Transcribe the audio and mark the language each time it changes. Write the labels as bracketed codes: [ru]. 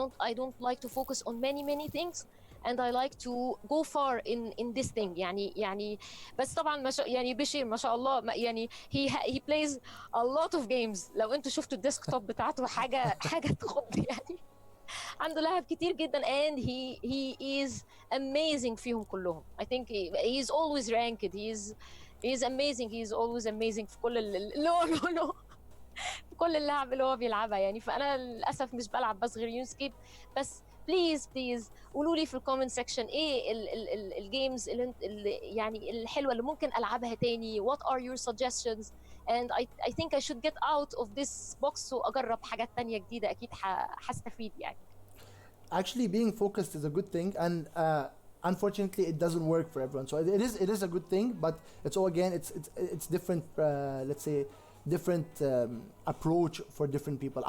[en] I don't like to focus on many things, and I like to go far in this thing [ar] يعني بس طبعا ما شاء يعني بشير ما شاء الله يعني [en] he plays a lot of games. [ar] لو انتوا شفتوا الديسكتوب بتاعته حاجه تخض يعني. عنده لعب كتير جدا, [en] and he is amazing [ar] فيهم كلهم. [en] I think he is always ranked. He is amazing. He is always amazing [ar] في كل no في كل اللعب اللي هو بيلعبها يعني. فانا للاسف مش بلعب بس غير يونسكيب. بس بليز قولوا لي في الكومنت سيكشن ايه الجيمز اللي يعني الحلوه اللي ممكن العبها تاني. [en] what are your suggestions, and I think I should get out of this box [ar] واجرب حاجات تانية جديده. اكيد هستفيد يعني. [en] Actually, being focused is a good thing, and unfortunately it doesn't work for everyone. So it is a good thing, but it's all, again, it's different, let's say different approach for different people.